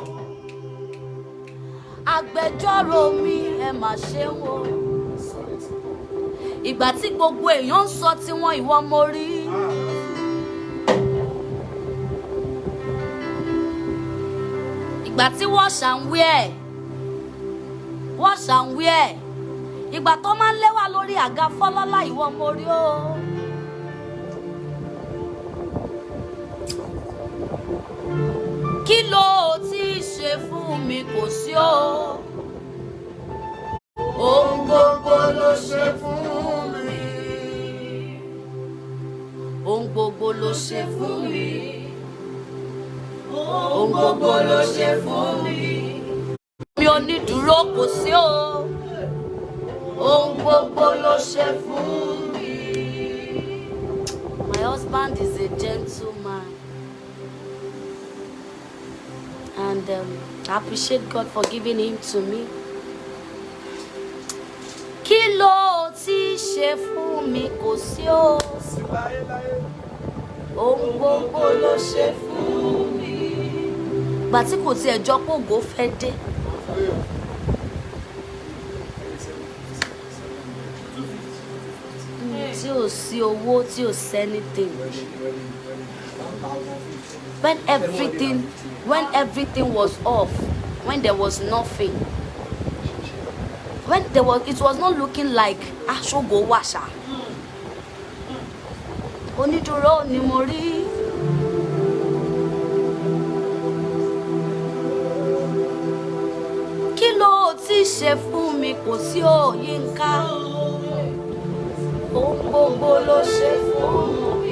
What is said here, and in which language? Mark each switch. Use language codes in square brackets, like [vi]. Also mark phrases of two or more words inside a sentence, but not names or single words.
[yo] Agbẹjọ́rò mi, ẹ mà ṣé wo. Ìgbà tí gbogbo èèyàn ń sọ tiwọn, ìwọ mo rí. Ìgbà tí [en] wash and wear, wash and wear, [yo] ìgbà tó máa ń léwà lórí àga fọlọ́lá, ìwọ mo rí o. Kí ló ti ṣe fún mi kò sí o. Ohun gbogbo ló ṣe fún mi. Ohun gbogbo ló ṣe fún mi. Ohun gbogbo ló ṣe fún mi. Mi onídùúró kò sí o. Ohun gbogbo ló ṣe fún mi. [en] My husband is a gentleman. And I appreciate God for giving him to me. [yo] Kí ló ti ṣe fún mi kò sí o. Ohun gbogbo ló ṣe fún mi. Ìgbà tí kò tiẹ̀ jọ pé ògo fẹ́ dé. Tí ò sí owó, tí ò sí anything. [en] When everything was off, when there was nothing, it was not looking like aṣogo washa. [yo] Onídùúró ni mo rí. Kí ló ti ṣe fún mi kò sí o, Yínká. Ohun gbogbo ló ṣe fún mi.